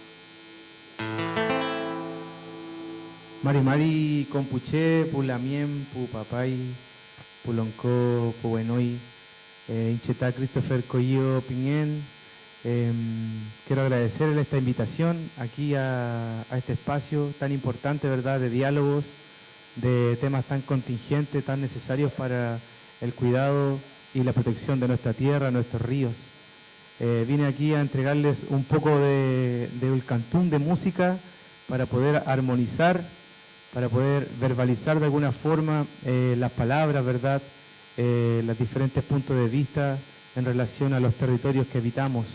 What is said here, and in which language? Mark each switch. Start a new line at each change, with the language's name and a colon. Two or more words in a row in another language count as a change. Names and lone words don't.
Mapuche: Mari compuché, pulamien, pupapay, pulonco, puenoi, inchetá Christopher Coyo Piñén.
Spanish: Quiero agradecerle esta invitación aquí a este espacio tan importante, ¿verdad?, de diálogos, de temas tan contingentes, tan necesarios para el cuidado y la protección de nuestra tierra, nuestros ríos. Vine aquí a entregarles un poco de ulcantún, de música, para poder armonizar, para poder verbalizar de alguna forma las palabras, ¿verdad?, los diferentes puntos de vista en relación a los territorios que habitamos.